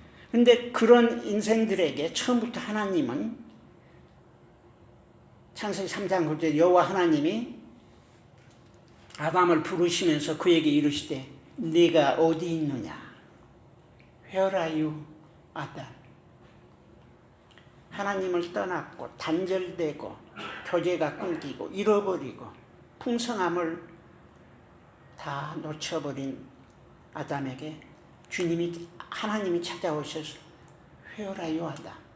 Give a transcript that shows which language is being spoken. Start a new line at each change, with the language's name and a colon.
Korean: 근데 그런 인생들에게 처음부터 하나님은 창세기 3장 9절 여호와 하나님이 아담을 부르시면서 그에게 이르시되 네가 어디 있느냐?
English: Where are you, 아담?
Korean: 하나님을 떠났고 단절되고 교제가 끊기고 잃어버리고 풍성함을 다 놓쳐버린 아담에게 하나님이 찾아오셔서
English: Where are you,
Korean: 아담?